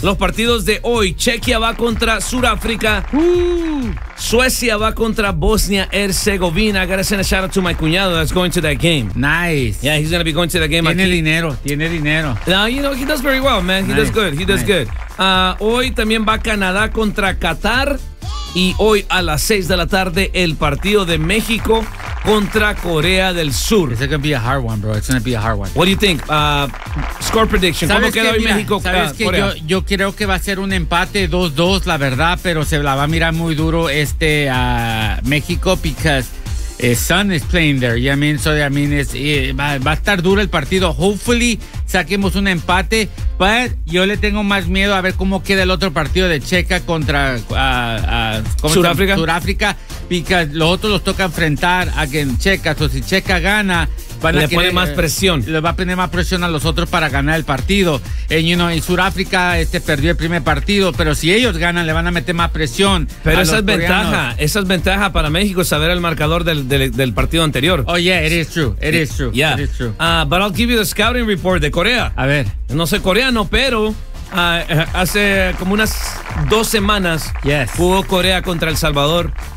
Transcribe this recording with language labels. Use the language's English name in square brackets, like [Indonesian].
[Spanish] Los partidos de hoy. Chequia va contra Sudáfrica. Suecia va contra Bosnia Herzegovina. [English] I gotta send a shout out to my cuñado that's going to that game. Nice. Yeah, he's gonna be going to that game. [Spanish] Tiene dinero. [English] No, you know, he does very well, man. He does good. [Spanish] Hoy también va Canadá contra Qatar. Y hoy a las 6 de la tarde, el partido de México contra Corea del Sur. [English] It's going to be a hard one, bro. What do you think? Score prediction. [Spanish] ¿Cómo queda hoy México? Yo creo que va a ser un empate 2-2, la verdad, pero se la va a mirar muy duro este México [English] because Sun is playing there. You know what I mean? [Spanish] Va a estar duro el partido. Hopefully, saquemos un empate. But yo le tengo más miedo a ver cómo queda el otro partido de Checa contra Sudáfrica. Porque los otros los toca enfrentar a Checa. O so, si Checa gana, le va a poner más presión a los otros para ganar el partido. Y [English] you know, [Spanish] Sudáfrica perdió el primer partido. Pero si ellos ganan, le van a meter más presión. Pero esa es ventaja para México, saber el marcador del partido anterior. [English] Oh, yeah, it is true. Yeah. But I'll give you the scouting report [Spanish] de Corea. A ver. No sé coreano, pero hace como unas 2 semanas jugó Corea contra El Salvador.